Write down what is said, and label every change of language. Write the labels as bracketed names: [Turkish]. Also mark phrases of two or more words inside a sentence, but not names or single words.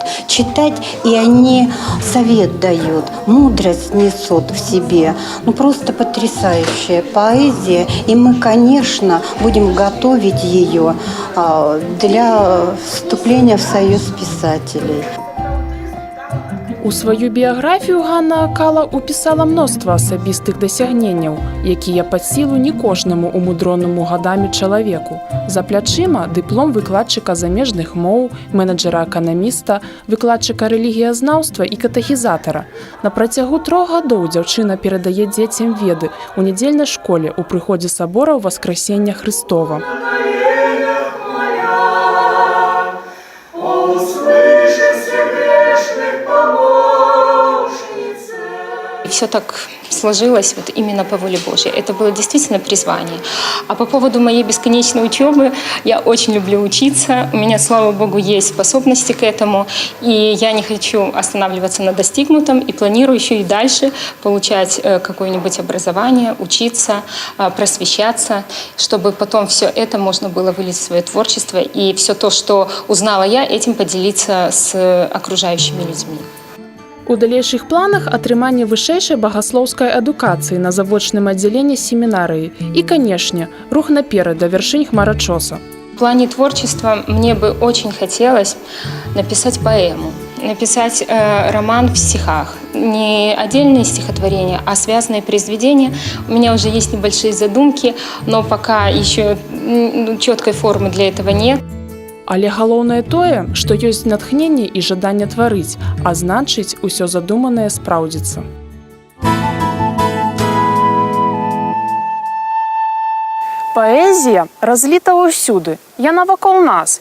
[Russian] Читать, и они совет дают, мудрость несут в себе. Просто потрясающая поэзия. И мы, конечно, будем готовить ее для вступления в Союз писателей. [Belarusian] У сваю біяграфію Ганна Акала упісала мноства асабістых дасягненняў, якія пад сілу не кожнаму умудронаму гадамі чалавеку. За плячыма дыплом выкладчыка замежных моў, менеджера-эканаміста, выкладчыка рэлігіязнаўства і катэхізатара. На працягу 3 гадоў дзяўчына перадае дзецям веды ў нядзельнай школе ў прыходзе сабора Воскресення Христова. [Russian] Все так сложилось вот именно по воле Божьей. Это было действительно призвание. А по поводу моей бесконечной учебы, я очень люблю учиться. У меня, слава Богу, есть способности к этому. И я не хочу останавливаться на достигнутом. И планирую еще и дальше получать какое-нибудь образование, учиться, просвещаться, чтобы потом все это можно было вылить в свое творчество. И все то, что узнала я, этим поделиться с окружающими людьми. [Belarusian] У далейшых планах атрыманне вышэйшай багаслоўскай адукацыі на завочным аддзяленні семінарыі і, канешне, рух наперад да вяршынь хмарачоса. [Russian] В плане творчества мне бы очень хотелось написать поэму, написать роман в стихах. Не отдельные стихотворения, а связанные произведения. У меня уже есть небольшие задумки, но пока еще четкой формы для этого нет. [Belarusian] Але галоўнае тое, што ёсць натхненне і жаданне тварыць, а значыць, усё задуманае спраўдзіцца. Паэзія разліта ўсюды, яна вакол нас.